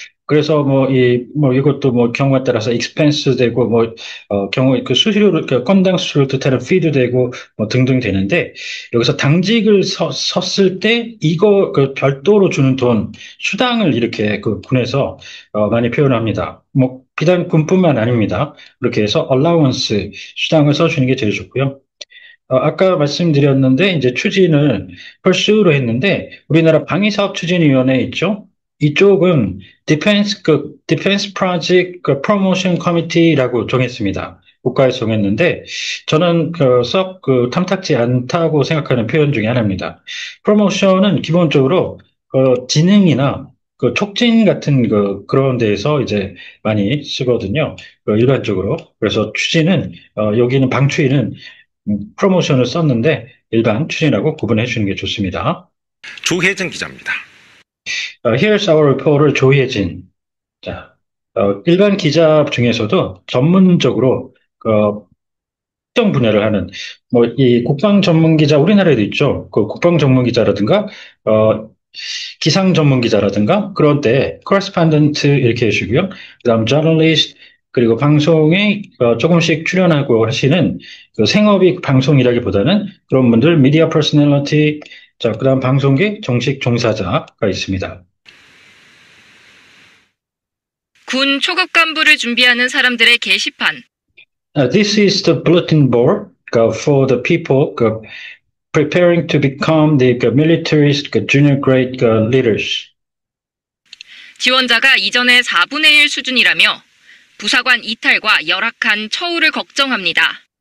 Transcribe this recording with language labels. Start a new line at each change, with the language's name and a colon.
Korean: 그래서 뭐 이것도 뭐 경우에 따라서 expense 되고 경우 그 수수료를 그 건당 수수료를 뜻하는 fee도 되고 뭐 등등 되는데 여기서 당직을 섰을 때 이거 그 별도로 주는 돈 수당을 이렇게 그 군에서 많이 표현합니다. 뭐 비단 군뿐만 아닙니다. 이렇게 해서 allowance 수당을 써주는 게 제일 좋고요. 아까 말씀드렸는데, 이제 추진을 pursue로 했는데, 우리나라 방위사업추진위원회 있죠? 이쪽은 Defense Project Promotion Committee라고 정했습니다. 국가에서 정했는데, 저는 탐탁지 않다고 생각하는 표현 중에 하나입니다. 프로모션은 기본적으로 지능이나 촉진 같은 그런 데에서 이제 많이 쓰거든요. 일반적으로. 그래서 추진은, 여기는 방추위는 프로모션을 썼는데 일반 추진하고 구분해 주는 게 좋습니다. 조혜진 기자입니다.
English: Here's our reporter 조혜진.
Korean: 자, 일반 기자 중에서도 전문적으로 특정 분야를 하는 이 국방 전문 기자 우리나라에도 있죠. 그 국방 전문 기자라든가 기상 전문 기자라든가 그런 때 correspondent 이렇게 해주고요. 그다음 journalist 그리고 방송에 조금씩 출연하고 하시는 그 생업이 방송이라기보다는 그런 분들 미디어 퍼스널리티 자 그다음 방송계 정식 종사자가 있습니다. 군 초급 간부를 준비하는 사람들의 게시판.
English: This is the bulletin board for the people preparing to become the military's junior grade leaders.
Korean: 지원자가 이전의 4분의 1 수준이라며 부사관 이탈과 열악한 처우를 걱정합니다.